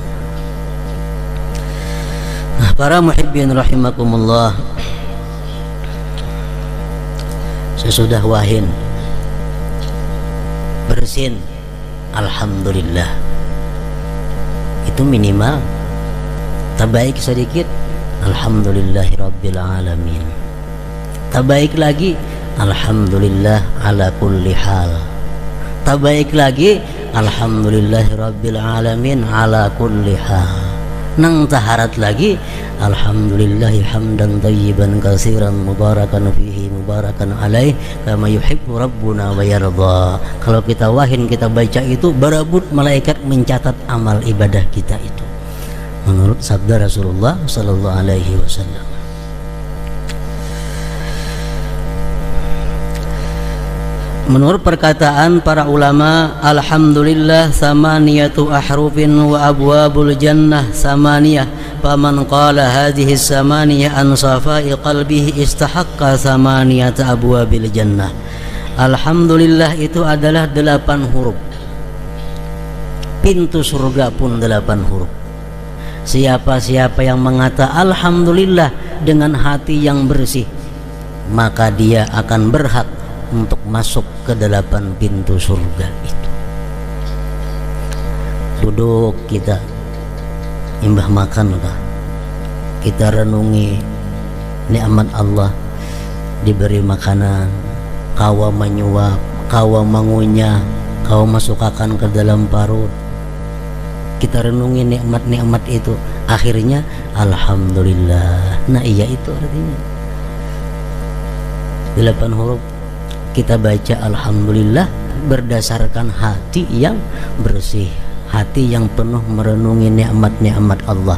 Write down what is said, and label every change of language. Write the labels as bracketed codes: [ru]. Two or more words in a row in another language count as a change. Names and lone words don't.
[bjn] Nah, para [ar] محبين رحمكم الله, [bjn] sesudah wahin bersin, alhamdulillah, itu minimal. Terbaik sedikit, [ar] الحمد لله رب العالمين. [bjn] Terbaik lagi, [ar] الحمد لله على كل حال. [bjn] Terbaik lagi, [ar] الحمد لله رب العالمين على كل حال. [bjn] Nang taharat lagi, [ar] الحمد لله حمدا طيبا كثيرا مباركا فيه مباركا عليه كما يحب ربنا ويرضى. [bjn] Kalau kita wahin, kita baca itu, berebut malaikat mencatat amal ibadah kita itu, menurut sabda Rasulullah [ar] صلى الله عليه وسلم. [bjn] Menurut perkataan para ulama, [ar] الحمد لله ثمانية أحرف وأبواب الجنة ثمانية فمن قال هذه الثمانية عن صفاء قلبه استحق ثمانية أبواب الجنة. [bjn] Alhamdulillah itu adalah 8 huruf. Pintu surga pun 8 huruf. Siapa-siapa yang mengata alhamdulillah dengan hati yang bersih, maka dia akan berhak untuk masuk ke 8 pintu surga itu. Duduk kita imbah makan kah, kita renungi nikmat Allah, diberi makanan, kawa menyuap, kawa mengunyah, kawa masukkan ke dalam parut. Kita renungi nikmat-nikmat itu, akhirnya alhamdulillah. Nah iya, itu artinya 8 huruf. Kita baca alhamdulillah berdasarkan hati yang bersih, hati yang penuh merenungi nikmat-nikmat Allah.